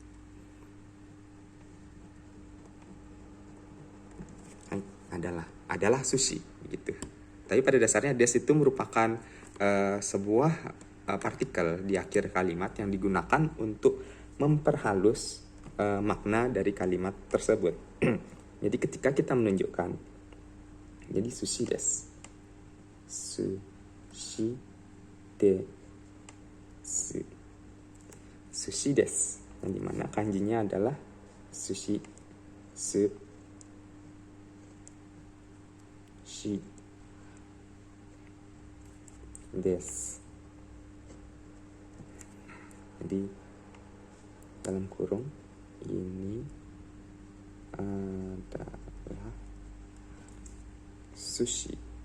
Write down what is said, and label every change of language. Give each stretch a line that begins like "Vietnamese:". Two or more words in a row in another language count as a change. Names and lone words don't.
Indonesian: Adalah sushi gitu. Tapi pada dasarnya des itu merupakan sebuah partikel di akhir kalimat yang digunakan untuk memperhalus makna dari kalimat tersebut. Jadi ketika kita menunjukkan, jadi
Japanese: すしです, すしです, すしです,
Indonesian: yang dimana kanjinya adalah sushi,
Japanese: しです.
Indonesian: Jadi dalam kurung ini adalah sushi.